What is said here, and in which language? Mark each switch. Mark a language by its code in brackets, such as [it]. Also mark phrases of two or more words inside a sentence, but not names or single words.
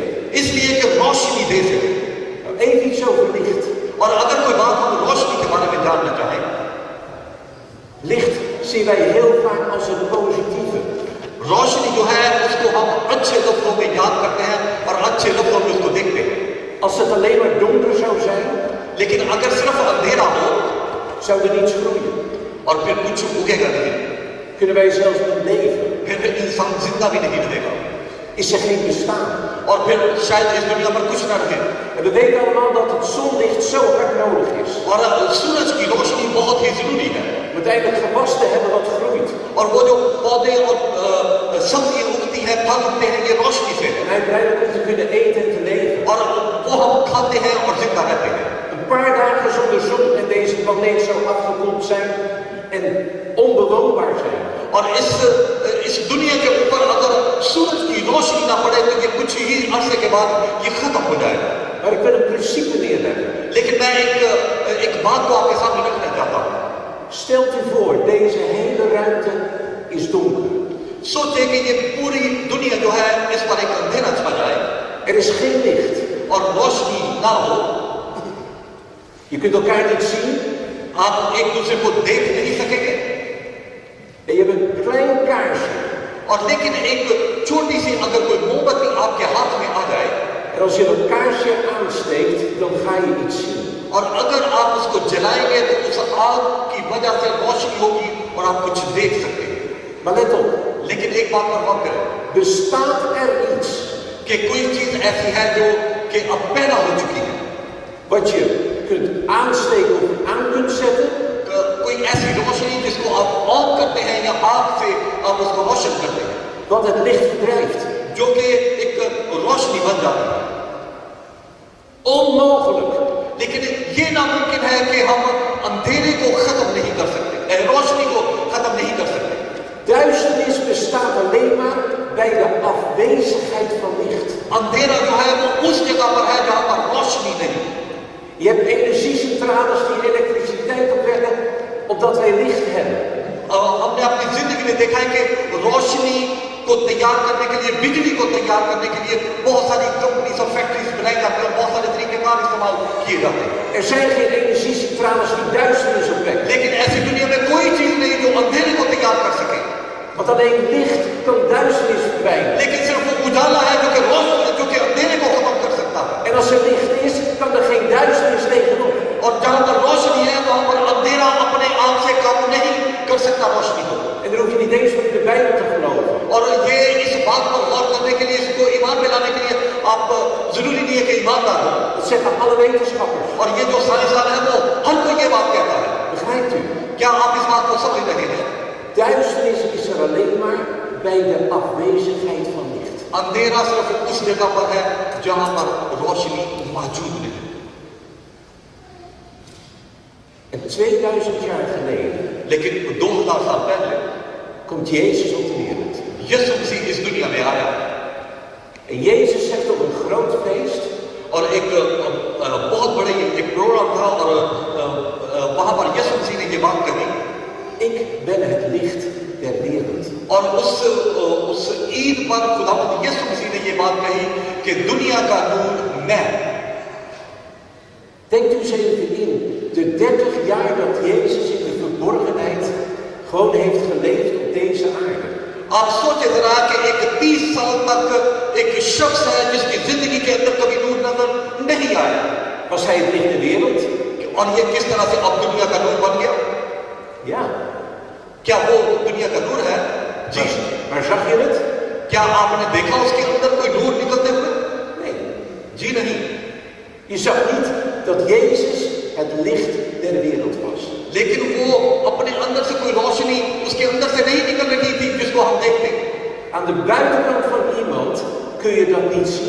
[ur] اس لیے کہ روشنی دے سکے. [nl] Nou, even iets over licht. [ur] اور اگر کوئی بات ہم روشنی کے بارے میں جاننا چاہیں, [nl] Licht zien wij heel vaak als een positieve. [ur] روشنی جو ہے اس کو ہم اچھے لفظوں میں یاد کرتے ہیں اور اچھے لفظوں میں اس کو دیکھتے ہیں. [nl] Als het alleen maar donker zou zijn, [ur] لیکن اگر صرف اندھیرا ہو [nl] zou er niets groeien. [ur] اور پھر کچھ اگے گا نہیں, [nl] Kunnen wij zelfs niet leven. [ur] پھر انسان زندہ بھی نہیں رہے گا, [nl] Is er geen bestaan. [ur] اور پھر شاید اس دنیا پر کچھ نہ رہے. [nl] En we weten allemaal dat het zonlicht zo hard nodig is. [ur] اور سورج کی روشنی بہت ہی ضروری ہے. [nl] Om uiteindelijk gewas te hebben wat groeit. [ur] اور وہ جو پودے اور سبزیاں اگتی ہیں، پھل اگتے ہیں، یہ روشنی سے ہے. [nl] En uiteindelijk om te kunnen eten en te leven. [ur] اور وہ ہم کھاتے ہیں اور زندہ رہتے ہیں. [nl] Een paar dagen zonder zon en deze planeet zou afgekoeld zijn en onbewoonbaar zijn. [ur] اور اس دنیا کے اوپر اگر سورج کی روشنی نہ پڑے تو یہ کچھ ہی عرصے کے بعد یہ ختم ہو جائے گا. [nl] Maar ik wil een principe neerleggen. [ur] لیکن میں ایک بات کو آپ کے سامنے رکھنا چاہتا ہوں. [nl] Stelt u voor, deze hele ruimte is donker. [ur] سوچیں کہ یہ پوری دنیا جو ہے اس پر ایک اندھیرا چھا جائے [nl] Er is geen licht. [ur] اور روشنی نہ ہو. [nl] Je kunt elkaar niet zien. [ur] آپ ایک دوسرے کو دیکھ نہیں سکیں گے. [nl] En je hebt een klein kaarsje. [ur] اور لیکن ایک چھوٹی سی اگر کوئی موم بتی آپ کے ہاتھ میں آ جائے [nl] En als je dat kaarsje aansteekt, dan ga je iets zien. [ur] اور اگر آپ اس کو جلائیں گے تو اس آگ کی وجہ سے روشنی ہوگی اور آپ کچھ دیکھ سکتے ہیں. [nl] Maar let op, [ur] لیکن ایک بات پر غور کریں [nl] bestaat er iets [ur] کہ کوئی چیز ایسی ہے جو کہ اب پیدا ہو چکی ہے. [nl] wat je kunt aansteken of aan kunt zetten, [ur] کوئی روشنی جس کو آپ آن کرتے ہیں یا آگ سے آپ اس کو روشن کرتے ہیں, [nl] Want het licht verdrijft. [ur] جو کہ ایک روشنی بن جاتی ہے. [nl] Onmogelijk. [ur] لیکن یہ ناممکن ہے کہ ہم اندھیرے کو ختم نہیں کر سکتے، روشنی کو ختم نہیں کر سکتے. [nl] Duisternis bestaat alleen maar bij de afwezigheid van licht. [ur] اندھیرا جو ہے وہ اس جگہ پر ہے جہاں پر روشنی نہیں. [nl] Je hebt energiecentrales die elektriciteit opwekken opdat wij licht hebben. [ur] ہم نے اپنی زندگی میں دیکھا ہے کہ روشنی کو تیار کرنے کے لیے، بجلی کو تیار کرنے کے لیے بہت ساری کمپنیز اور فیکٹریز بنائی جاتی ہیں، بہت سارے طریقہ کار استعمال کیے جاتے ہیں. [nl] Er zijn geen energiecentrales die duisternis opwekken. [ur] لیکن ایسی دنیا میں کوئی چیز نہیں جو اندھیرے کو تیار کر سکے. [nl] Want alleen licht kan duisternis verdwijnen. [ur] لیکن صرف وہ اجالا ہے جو کہ روشنی، جو کہ اندھیرے کو ختم کر سکتا ہے. [nl] En als er licht is, kan er geen duisternis tegenop. [ur] اور جہاں پر روشنی ہے وہاں پر اندھیرا اپنے آپ سے کم نہیں کر سکتا روشنی کو. [nl] En dan hoef je niet eens voor in de Bijbel te geloven. [ur] اور یہ اس بات پر غور کرنے کے لیے، اس کو ایمان میں لانے کے لیے آپ ضروری نہیں ہے کہ ایماندار ہو. [nl] Dat zeggen alle wetenschappers. [ur] اور یہ جو سائنسدان ہے وہ ہر کوئی یہ بات کہتا ہے. [nl] Begrijpt u? [ur] کیا آپ اس بات کو سمجھ رہے ہیں? [nl] Duisternis is er alleen maar bij de afwezigheid van licht. [ur] اندھیرا صرف اس جگہ پر ہے جہاں پر روشنی موجود نہیں. [nl] En 2000 jaar geleden [ur] لیکن 2000 سال پہلے [nl] komt Jezus op de wereld. [ur] یسوع مسیح اس دنیا میں آیا [nl] En Jezus zegt op een groot feest, [ur] اور ایک بہت بڑے ایک پروگرام تھا اور وہاں پر یسوع مسیح نے یہ بات کہی, [nl] ik ben het licht der wereld. [ur] اور اس عید پر خداوند یسوع مسیح نے یہ بات کہی کہ دنیا کا نور میں. [nl] Denkt u eens even in, de 30 jaar dat Jezus in de verborgenheid gewoon heeft geleefd op deze aarde. [ur] آپ سوچیں ذرا کہ ایک 30 سال تک ایک شخص ہے جس کی زندگی کے اندر کبھی نور نظر نہیں آیا. [nl] Was hij het licht der wereld? [ur] اور یہ کس طرح سے اب دنیا کا نور بن گیا? [nl] Ja. [ur] کیا وہ دنیا کا نور ہے؟ جی. [nl] Maar zag je het? [ur] کیا آپ نے دیکھا اس کے اندر کوئی نور نکلتے ہوئے? [nl] Nee. [ur] جی نہیں. [nl] Je zag niet dat Jezus het licht der wereld was. [ur] لیکن وہ اپنے اندر سے کوئی روشنی اس کے اندر سے نہیں نکل رہی تھی جس کو ہم دیکھتے. [nl] Aan de buitenkant van iemand kun je dat niet zien.